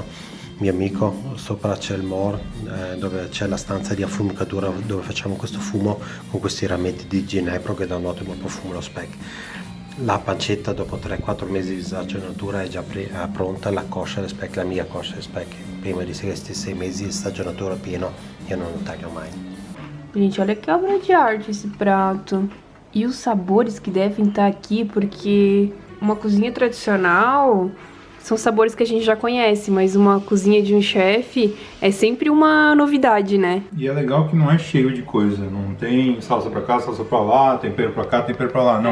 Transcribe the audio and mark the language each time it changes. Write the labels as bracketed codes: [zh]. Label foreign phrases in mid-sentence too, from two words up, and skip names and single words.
[it] Mio amico, sopra c'è il Mor, dove c'è la stanza di affumicatura dove facciamo questo fumo con questi rametti di ginepro che dà un ottimo profumo allo speck. La pancetta dopo 3-4 mesi di stagionatura è già pronta, la coscia di speck, la mia coscia di speck. Prima di questi 6 mesi di stagionatura pieno io non lo taglio mai. [pt] Gente, olha que obra de arte esse prato. E os sabores que devem estar aqui, porque uma cozinha tradicional são sabores que a gente já conhece, mas uma cozinha de um chefe é sempre uma novidade, né? E é legal que não é cheio de coisa, não tem salsa pra cá, salsa pra lá, tempero pra cá, tempero pra lá, não.